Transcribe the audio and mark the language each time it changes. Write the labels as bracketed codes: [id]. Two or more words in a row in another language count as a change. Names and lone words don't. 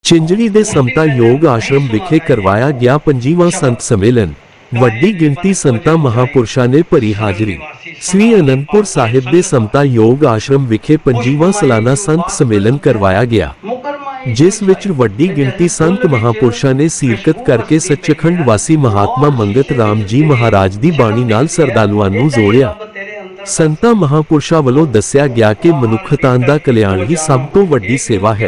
[pa] ਚਿੰਜੜੀ ਦੇ ਸਮਤਾ ਯੋਗ ਆਸ਼ਰਮ ਵਿਖੇ ਕਰਵਾਇਆ ਗਿਆ 25ਵਾਂ ਸੰਤ ਸੰਮੇਲਨ। ਵੱਡੀ ਗਿਣਤੀ ਸੰਤਾਂ ਮਹਾਂਪੁਰਖਾਂ ਨੇ ਭਰੀ ਹਾਜ਼ਰੀ। ਸ੍ਰੀ ਅਨੰਦਪੁਰ ਸਾਹਿਬ ਦੇ ਸਮਤਾ ਯੋਗ ਆਸ਼ਰਮ ਵਿਖੇ 25ਵਾਂ ਸਾਲਾਨਾ ਸੰਤ ਸੰਮੇਲਨ ਕਰਵਾਇਆ ਗਿਆ, ਜਿਸ ਵਿੱਚ ਵੱਡੀ ਗਿਣਤੀ ਸੰਤ ਮਹਾਂਪੁਰਖਾਂ ਨੇ ਸ਼ਿਰਕਤ ਕਰਕੇ ਸੱਚਖੰਡ ਵਾਸੀ ਮਹਾਤਮਾ ਮੰਗਤ ਰਾਮ ਜੀ ਮਹਾਰਾਜ ਦੀ ਬਾਣੀ ਨਾਲ ਸ਼ਰਧਾਲੂਆਂ ਨੂੰ ਜੋੜਿਆ। ਸੰਤਾਂ ਮਹਾਂਪੁਰਖਾਂ ਵੱਲੋਂ ਦੱਸਿਆ ਗਿਆ ਕਿ ਮਨੁੱਖਤਾ ਦਾ ਕਲਿਆਣ ਹੀ ਸਭ ਤੋਂ ਵੱਡੀ ਸੇਵਾ ਹੈ।